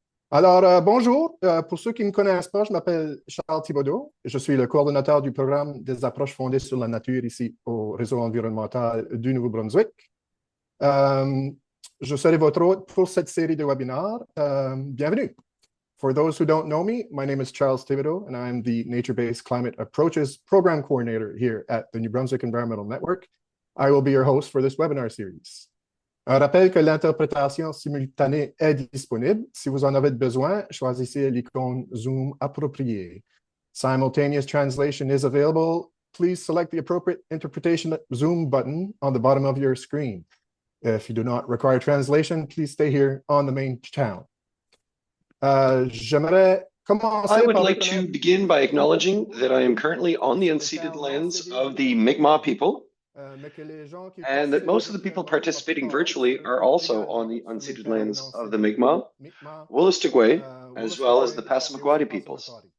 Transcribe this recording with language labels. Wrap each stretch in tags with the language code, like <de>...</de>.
<fr>Bonjour. Pour ceux qui ne me connaissent pas, je m'appelle Charles Thibodeau. Je suis le coordonnateur du programme des approches fondées sur la nature ici au réseau environnemental du Nouveau-Brunswick. Je serai votre hôte pour cette série de webinaires. Bienvenue.</fr> <en>For those who don't know me, my name is Charles Thibodeau, and I'm the Nature-Based Climate Approaches Program Coordinator here at the New Brunswick Environmental Network. I will be your host for this webinar series.</en> <fr>Un rappel que l'interprétation simultanée est disponible. Si vous en avez besoin, choisissez l'icône Zoom appropriée.</fr> <en>Simultaneous translation is available. Please select the appropriate interpretation Zoom button on the bottom of your screen. If you do not require translation, please stay here on the main channel. I would like to begin by acknowledging that I am currently on the unceded lands of the Mi'kmaq people, and that most of the people participating virtually are also on the unceded lands of the Mi'kmaq, Wolastoqey, as well as the Passamaquoddy peoples.</en>